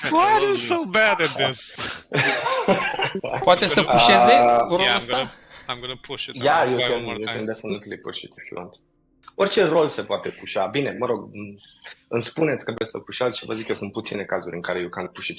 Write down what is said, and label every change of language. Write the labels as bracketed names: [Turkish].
[English] Why are you so bad at this? [Romanian] Poate să pușeze rolul ăsta? [English] I'm gonna push it. Yeah, you can definitely push it if you want. [Romanian] Orice rol se poate pușa. Bine, mă rog, îmi spuneți că vreți să pușați și vă zic că sunt puține cazuri în care [English] you can't push it.